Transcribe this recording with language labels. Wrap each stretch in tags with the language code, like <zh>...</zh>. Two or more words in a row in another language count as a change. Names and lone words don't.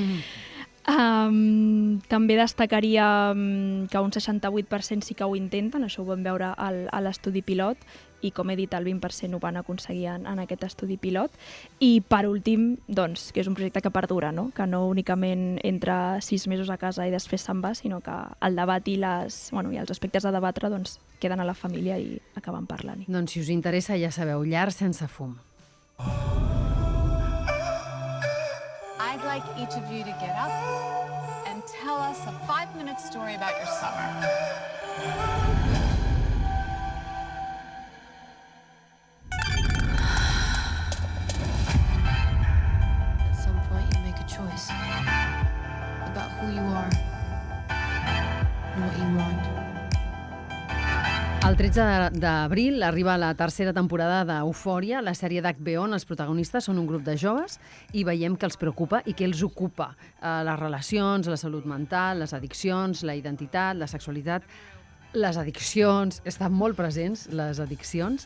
<ca>També destacaria que un 68% sí que ho intenten, això ho vam veure a l'estudi pilot, i com he dit, el 20% ho van aconseguir en aquest estudi pilot. I per últim, doncs, que és un projecte que perdura, no?, que no únicament entra 6 mesos a casa i després se'n va, sinó que el debat i els aspectes a debatre doncs, queden a la família i acaben parlant-hi. Doncs si us interessa, ja sabeu, llars sense fum.</ca> <en>I'd like each of you to get up and tell us a 5-minute story about your summer. At some point you make a choice about who you are and what you want.</en> <ca>El 13 d'abril arriba la tercera temporada d'Eufòria, la sèrie d'HBO on els protagonistes són un grup de joves i veiem que els preocupa i que els ocupa les relacions, la salut mental, les addiccions, la identitat, la sexualitat. Les addiccions, estan molt presents, les addiccions.</ca>